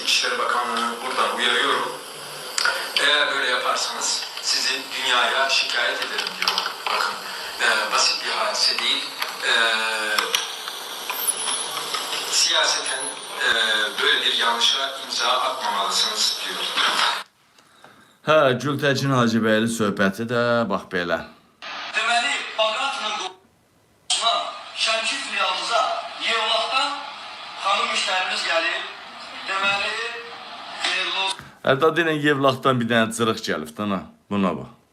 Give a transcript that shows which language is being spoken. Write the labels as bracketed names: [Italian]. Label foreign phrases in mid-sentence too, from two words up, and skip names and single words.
[Turkish] İçişleri Bakanlığı'nı buradan uyarıyorum. Eğer böyle yaparsanız sizi dünyaya şikayet ederim diyor. Bakın basit bir hadise değil. Siyaseten böyle bir yanlışa imza atmamalısınız diyor. [Azerbaijani] Gültekin Hacıbəyli söhbəti də bax belə. Deməli, Bağratının qoluna, Şəmkir filialımıza Yevlaqdan xanım müştərimiz gəlir. Deməli, Hətta deyən Yevlaxdan bir dənə cırıq gəlib dana. Buna bax.